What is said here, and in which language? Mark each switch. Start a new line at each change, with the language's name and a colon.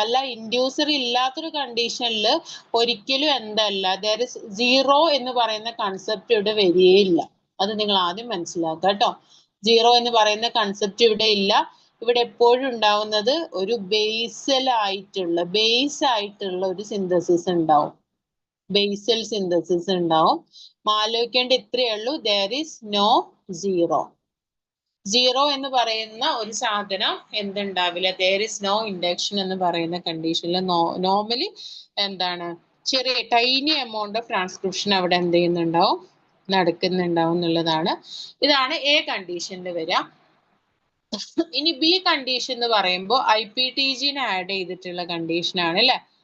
Malayalam: അല്ല, ഇൻഡ്യൂസർ ഇല്ലാത്തൊരു കണ്ടീഷനിൽ ഒരിക്കലും എന്തല്ല,
English: there is
Malayalam: സീറോ എന്ന് പറയുന്ന കൺസെപ്റ്റ് ഇവിടെ വരികയില്ല. അത് നിങ്ങൾ ആദ്യം മനസ്സിലാക്കുക കേട്ടോ. സീറോ എന്ന് പറയുന്ന കൺസെപ്റ്റ് ഇവിടെ ഇല്ല. ഇവിടെ എപ്പോഴും ഉണ്ടാവുന്നത് ഒരു ബേസ് ആയിട്ടുള്ള ഒരു സിന്തസിസ് ഉണ്ടാവും. ബേസൽ സിന്തസിസ് ഉണ്ടാവും. ആലോചിക്കേണ്ട ഇത്രയേ ഉള്ളൂ,
English: there is no zero.
Malayalam: Zero എന്ന് പറയുന്ന ഒരു സാധനം എന്തുണ്ടാവില്ല,
English: there is no induction
Malayalam: എന്ന് പറയുന്ന കണ്ടീഷനിൽ നോർമലി എന്താണ്, ചെറിയ
English: tiny amount of transcription
Malayalam: അവിടെ എന്ത് ചെയ്യുന്നുണ്ടാവും, നടക്കുന്നുണ്ടാവും എന്നുള്ളതാണ്. ഇതാണ് എ കണ്ടീഷനിൽ വരിക. ഇനി ബി കണ്ടീഷൻ എന്ന് പറയുമ്പോൾ IPTG ആഡ് ചെയ്തിട്ടുള്ള കണ്ടീഷൻ ആണ് അല്ലെ.